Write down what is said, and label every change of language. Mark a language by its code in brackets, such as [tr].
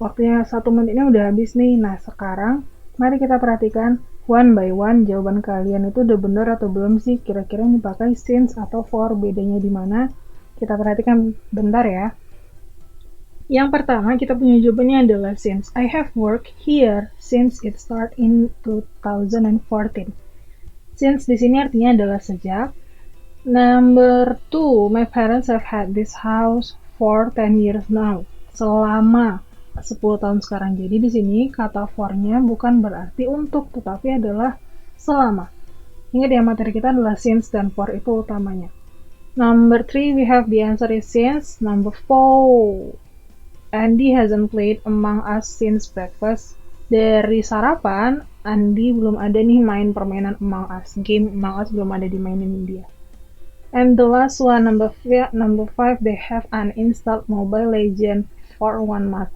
[id] Waktunya 1 menitnya udah habis nih. Nah, sekarang mari kita perhatikan [en] one by one [id] jawaban kalian itu udah bener atau belum sih. Kira-kira ini pakai since atau for, bedanya di mana? Kita perhatikan bentar ya. Yang pertama kita punya jawabannya adalah since. [en] I have worked here since it start in 2014. [id] Since di sini artinya adalah sejak. [en] Number 2, my parents have had this house for 10 years now. [id] Selama 10 tahun sekarang. Jadi di sini kata for-nya bukan berarti untuk, tetapi adalah selama. Ingat ya, materi kita adalah since dan for itu utamanya. [en] Number 3, we have the answer is since. Number 4, Andy hasn't played Among Us since breakfast. [id] Dari sarapan, Andy belum ada nih main permainan Among Us. Game Among Us belum ada dimainin dia. [en] And the last one, number 5, they have uninstalled Mobile Legends for 1 month.